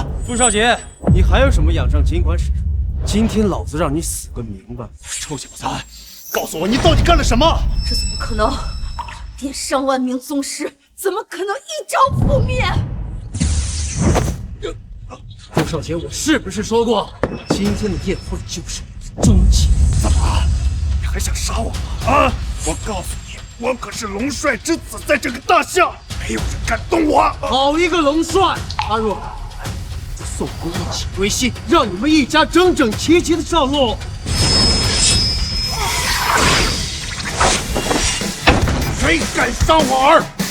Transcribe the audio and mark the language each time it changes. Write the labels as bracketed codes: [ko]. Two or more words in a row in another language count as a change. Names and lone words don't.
[zh] 傅少傑，你還有什麼仰仗儘管使出。今天老子讓你死個明白！臭小子，告訴我你到底幹了什麼？這怎麼可能？殿上萬名宗師，怎麼可能一朝覆滅？傅少傑，我是不是說過，今天的宴會就是我的終結？怎麼？你還想殺我嗎？啊！我告訴你，我可是龍帥之子，在這個大夏，沒有人敢動我。好一個龍帥！阿若，宋公一起歸西，讓你們一家整整齊齊的上路。誰敢傷我兒？